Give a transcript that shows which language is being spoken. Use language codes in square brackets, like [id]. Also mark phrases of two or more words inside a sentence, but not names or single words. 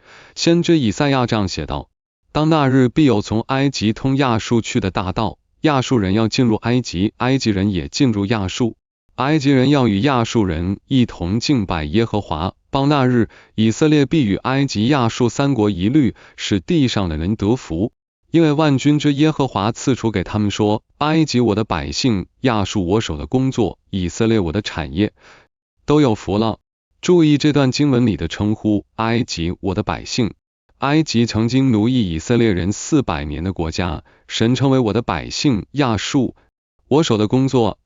[zh] 先知以賽亞這樣寫道：當那日，必有從埃及通亞述去的大道，亞述人要進入埃及，埃及人也進入亞述，埃及人要與亞述人一同敬拜耶和華。到那日，以色列必與埃及、亞述三國一律，使地上的人得福。因為萬軍之耶和華賜出給他們說：埃及我的百姓，亞述我手的工作，以色列我的產業，都有福了。注意這段經文裡的稱呼，埃及我的百姓。埃及曾經奴役以色列人400年的國家，神稱為我的百姓，亞述我手的工作。